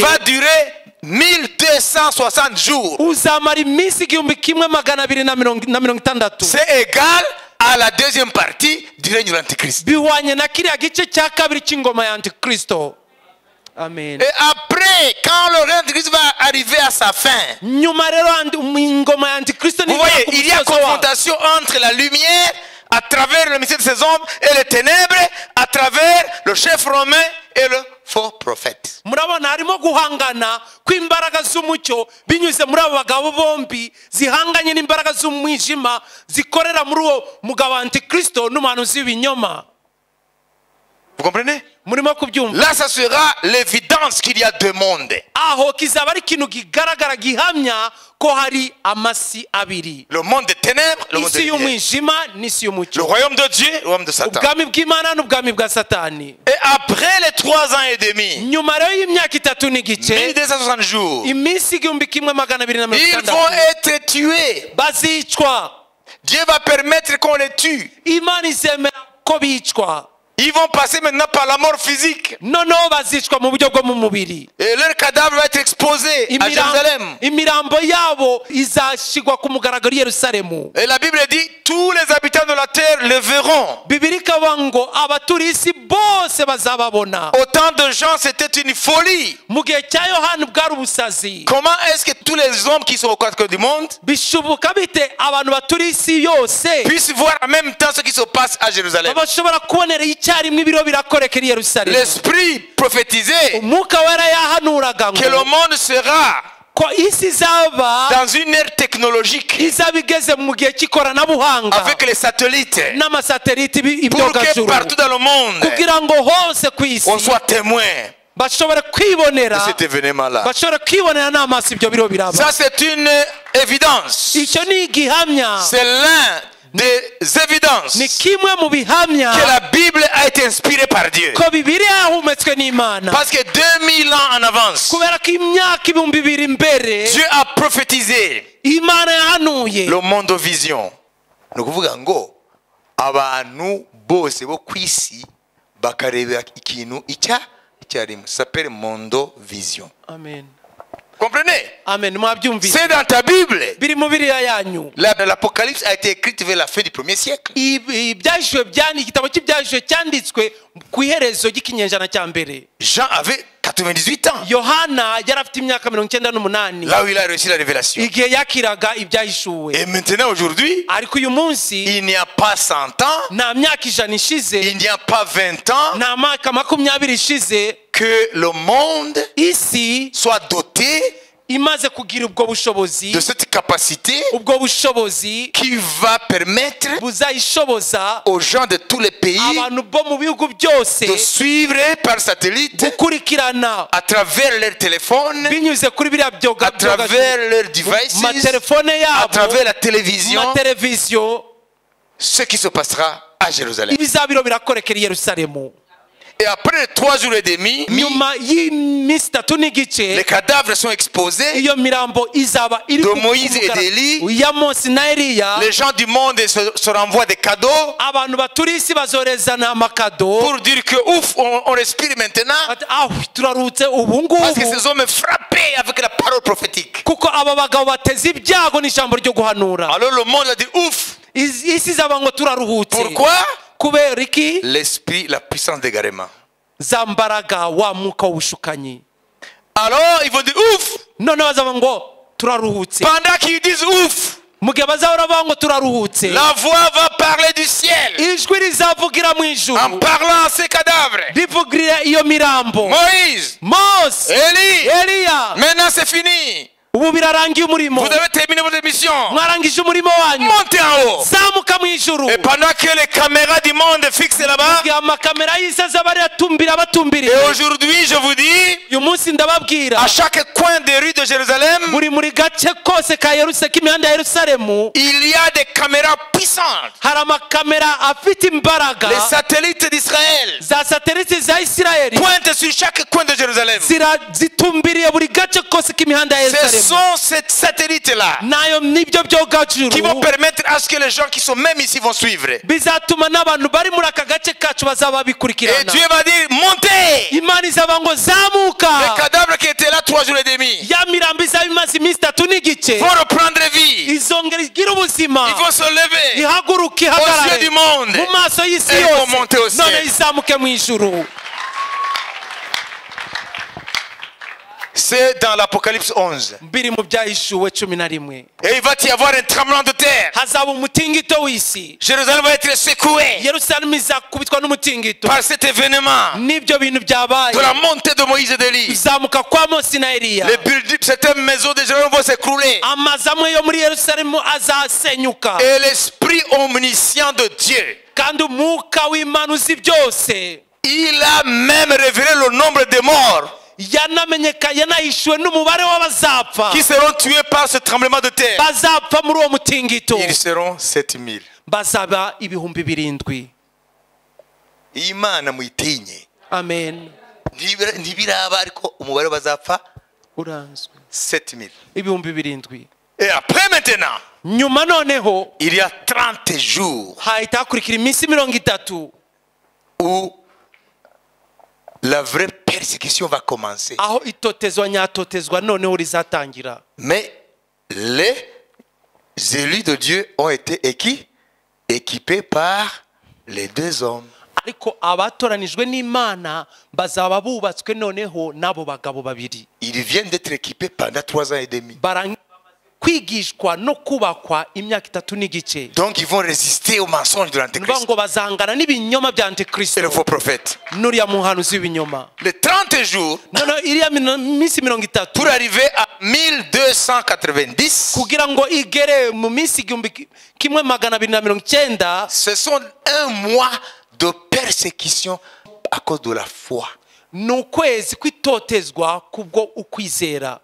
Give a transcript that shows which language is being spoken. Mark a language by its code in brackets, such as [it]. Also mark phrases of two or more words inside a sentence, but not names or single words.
[fr] va durer 1260 jours. [rw] uzamara iminsi 1260 [fr] C'est égal à la deuxième partie du règne de l'Antéchrist. [rw] bihwanye na kiriya gice cya kabiri cy'ingoma ya antikristo amen [fr] Et après, quand le règne de l'Antéchrist arriver à sa fin. [rw] nyuma rero ingoma ya antikristo [fr] Vous voyez, il y a confrontation entre la lumière à travers le mystère de ces hommes et les ténèbres à travers le chef romain et le faux prophète. [rw] murabona harimo guhangana kw'imbaraga z'umucyo binyuze muri abo bagabo bombi zihanganye n'imbaraga z'umwijima zikorera muri uwo mugabo wa antikristo n'umuhanuzi w'ibinyoma. [fr] Vous comprenez? [rw] murimo kubyumva? [fr] Là, ça sera l'évidence qu'il y a deux mondes. [rw] aho kizaba ari ikintu kigaragara gihamya ko hari amasi abiri, [fr] Le monde des ténèbres, le monde [rw] isi [fr] des lumières. [rw] y'umwijima n'isi [fr] Le [rw] y'umucyo, [fr] royaume de Dieu, le royaume de Satan. [rw] ubwami bw'Imana n'ubwami bwa Satani. [fr] Et après les 3 ans et demi, [rw] nyuma rero y'imyaka 3 n'igice, [fr] 1260 jours, [rw] iminsi 1260, [fr] ils vont être tués. [rw] bazicwa. [fr] Dieu va permettre qu'on les tue. [rw] Imana izemera ko bicwa. [fr] Ils vont passer maintenant par la mort physique. [rw] noneho bazicwa mu buryo bwo mu mubiri. [fr] Et leur cadavre va être exposé à Jérusalem. [rw] imirambo yabo izashigwa ku mugaragaro i Yerusalemu. [fr] Et la Bible dit, tous les habitants de la terre le verront. [rw] Bibiri ikavuga ngo abaturiye isi bose bazababona. [fr] Autant de gens, c'était une folie. [rw] mu gihe cya Yohana bwari ubusazi. [fr] Comment est-ce que tous les hommes qui sont aux quatre coins du monde [rw] bishoboka bite abantu baturiye isi yose [fr] puissent voir en même temps ce qui se passe à Jérusalem? [rw] bashobora kubonera icyarimwe ibiro birakorekera i Yerusalemu? [fr] L'esprit prophétisait [rw] umwuka wera yahanuraga [fr] que le [rw] ngo [fr] monde sera [rw] ko isi izaba [fr] dans une ère technologique [rw] izaba igeze mu gihe cy'ikoranabuhanga [fr] avec les satellites [rw] n'amasatelite [fr] pour que [rw] ibyogajuru [fr] partout dans le monde [rw] kugira ngo hose ku isi [fr] on soit témoin [rw] bashobora [fr] de [rw] kwibonera [fr] cet événement-là. [rw] bashobora kwibonera n'amaso ibyo biro biraba. [fr] Ça, c'est une évidence. [rw] icyo ni igihamya, [fr] C'est l'un des évidences [rw] ni kimwe mu bihamya [fr] que la Bible a été inspirée par Dieu. [rw] ko Bibiliya yahumetswe n'Imana. [fr] Parce que 2000 ans en avance, [rw] kubera ko imyaka 2000 imbere [fr] Dieu a prophétisé [rw] Imana yahanuye [fr] le monde vision. [rw] Ni ukuvuga ngo abantu bose bo ku isi bakareba ikintu icyarimwe. [fr] Ça s'appelle mondo vision. [rw] amen [fr] Comprenez? [rw] amen. mwabyumvise [fr] C'est dans ta Bible. [rw] biri mu Bibiliya yanyu. [fr] L'Apocalypse a été écrite vers la fin du 1er siècle. [rw] ibyahishwe igitabo cy'ibyahishwe cyanditswe ku iherezo ry'ikinyejana cya mbere. [fr] Jean avait 98 ans. [rw] Yohana yari afite imyaka 98 [fr] Là où il a reçu la révélation. [rw] igihe yakiraga ibyahishuwe. [fr] Et maintenant, aujourd'hui, [rw] ariko uyu munsi [fr] il n'y a pas 100 ans, [rw] nta myaka 100 ishize, [fr] il n'y a pas 20 ans [rw] nta myaka 20 ishize [fr] que le monde [rw] isi [fr] soit doté [rw] imaze kugira ubwo bushobozi, [fr] de cette capacité [rw] ubwo bushobozi [fr] qui va permettre [rw] buzayishoboza [fr] aux gens de tous les pays [rw] abantu bo mu bihugu byose [fr] de suivre par satellite [rw] gukurikirana [fr] à travers leur téléphone, [rw] binyuze kuri biriya [fr] à travers leurs devices, [rw] matelefone [fr] à [rw] yabo, [fr] travers la télévision, [rw] mateleviziyo, [fr] ce qui se passera à Jérusalem. [rw] ibizabiro birakorekera i Yerusalemu. [fr] Et après 3 jours et demi, [rw] nyuma y'iminsi 3 n'igice [fr] les cadavres sont exposés. [rw] iyo mirambo izaba iri [fr] De Moïse et d'Élie. [rw] ya Mose na Eliya. [fr] Les gens du monde se renvoient des cadeaux [rw] abantu baturiye isi bazorezana amakado [fr] pour dire que ouf, on respire maintenant. [rw] ati turarutse ubu [fr] Parce que [rw] ngubu [fr] ces hommes frappaient avec la parole prophétique. [rw] kuko aba bagabo bateze ibyago n'ijambo ryo guhanura. [fr] Alors le monde a dit ouf. [rw] isi izaba ngo turaruhutse. [fr] Pourquoi? [rw] kubera iki? [fr] L'esprit, la puissance d'égarement. [rw] za mbaraga wa mwuka w'ubushukanyi. [fr] Alors ils vont dire ouf. [rw] none bazaba ngo turaruhutse. [fr] Pendant qu'ils disent ouf, [rw] mu gihe bazahora bavuga ngo turaruhutse, [fr] la voix va parler du ciel [rw] ijwi rizavugira mu ijuru [fr] en parlant à ces cadavres. [rw] rivugirira iyo mirambo. [fr] Moïse, [rw] Mose, [fr] Élie, [rw] Eliya, [fr] maintenant c'est fini. [rw] ubu birarangiye umurimo, [fr] Vous avez terminé votre mission. [rw] mwarangije umurimo wanyu, [fr] Montez en haut. [rw] zamuka mu ijuru. [fr] Et pendant que les caméras du monde fixent là-bas, [rw] igihe amakamera y'isi azaba aratumbira batumbiriye. [fr] et aujourd'hui je vous dis, [rw] uyu munsi ndababwira [fr] à chaque coin des rues de Jérusalem, [rw] muri gace kose ka Yerusalemu, k'imihanda ya Yerusalemu [fr] il y a des caméras puissantes. [rw] hari amakamera afite imbaraga. [fr] Les satellites d'Israël [rw] za satelite za Isirayeli [fr] pointent sur chaque coin de Jérusalem. [rw] zitumbiriye buri gace kose k'imihanda ya [fr] Ce [rw] Yerusalemu. [fr] sont ces satellites-là [rw] nayo nibyo byogajuru [fr] qui vont permettre à ce que les gens qui sont même ici vont suivre. Et [rw] bizatuma n'abantu bari muri aka gace kacu bazaba bikurikirana. [fr] Dieu va dire, montez. [rw] Imana izaba ngo [fr] Les [rw] zamuka. [fr] cadavres qui étaient là 3 jours et demi [rw] ya mirambo izaba imaze iminsi 3 n'igice [fr] vont reprendre vie. [rw] izongera igira ubuzima, [fr] Ils vont se lever [rw] ihaguruka [fr] aux yeux [rw] ihagarare [fr] du monde. [rw] mu maso y'isi [fr] Et ils vont monter au [rw] yose, [fr] ciel. [rw] none izamuke mu ijuru. [fr] C'est dans l'Apocalypse 11. [rw] biri mu byahishuwe 11. [fr] Et il va y avoir un tremblement de terre. [rw] hazaba umutingito w'isi. [fr] Jérusalem va être secouée [rw] yerusalemu izakubitwa n'umutingito [fr] par cet événement [rw] n'ibyo bintu byabaye. [fr] de la montée de Moïse et d'Élie. [rw] izamuka kwa Mose na Eliya. [fr] Certaines maisons de Jérusalem vont s'écrouler. [rw] amazu amwe yo muri yerusalemu azasenyuka. [fr] Et l'esprit omniscient de Dieu, [rw] kandi umwuka w'Imana uzi byose [fr] il a même révélé le nombre de morts [rw] yanahishuwe n'umubare w'abazapfa [fr] qui seront tués par ce tremblement de terre. [rw] bazapfa muri uwo mutingito. [fr] Ils seront 7000. [rw] bazaba ibihumbi 7. Imana muyitinye. amen. Ntibiraba ariko umubare bazapfa uranzwe 7000. ibihumbi 7. [fr] Et après maintenant, [rw] nyuma noneho [fr] il y a 30 jours [rw] hahita hakurikira iminsi 30 [fr] où la vraie persécution va commencer. [rw] aho itotezwa nyatotezwa noneho rizatangira. [fr] Mais les élus de Dieu ont été équipés par les deux hommes. [rw] ariko abatoranijwe n'Imana bazaba bubatswe noneho n'abo bagabo babiri. [fr] Ils viennent d'être équipés pendant 3 ans et demi. [rw] kwigishwa no kubakwa imyaka 3 n'igice. [fr] Donc ils vont résister aux mensonges de l'Antéchrist [rw] ngo bazangana n'ibinyoma bya [fr] et [rw] Antikristo [fr] le faux prophète. [rw] n'uriya muhanuzi w'ibinyoma. [fr] Les 30 jours [rw] noneho iriya minsi 30 [fr] pour arriver à 1290, [rw] kugira ngo igere mu minsi 1290, [fr] ce sont un mois de persécution à cause de la foi. [rw] ni ukwezi kwitotezwa kubwo ukwizera.